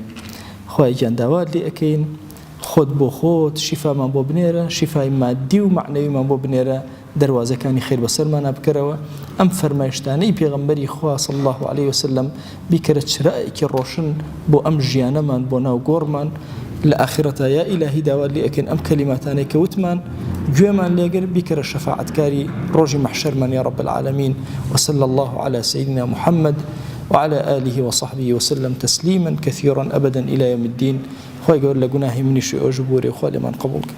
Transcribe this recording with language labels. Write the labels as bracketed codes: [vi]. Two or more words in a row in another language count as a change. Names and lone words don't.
[ckb] خوای گیان داوات لێ ئەکەین خۆت بۆ خۆت شیفامان بۆ بنێرە شیفای مادی و معنەویمان بۆ بنێرە دەواازەکانی خێر بەسەرمانە بکەرەوە. ئەم فەرمایشتانەی پێغەمبەری خوا [ar] صلی الله عليه وسلم [ckb] بیکەرە چرایەکی ڕۆشن بۆ ئەم ژیانەمان بۆ ناو گۆڕمان لە ئاخرەتە [ar] یا ئیلاهی [ckb] داوات لێ ئەکەین ئەم کەلیماتانەی کە وتمان گوێمان لێگر بیکەرە شەفاعەتکاری ڕۆژی مەحشەرمان [ar] یا رب العالمین وصلى الله على سيدنا محمد وعلى آله وصحبه وسلم تسليما كثيرا أبدا إلى يوم الدين. [ckb] خوای گەورە لە گوناهی منیش ئەو ژبورێ خوا لێمان قبول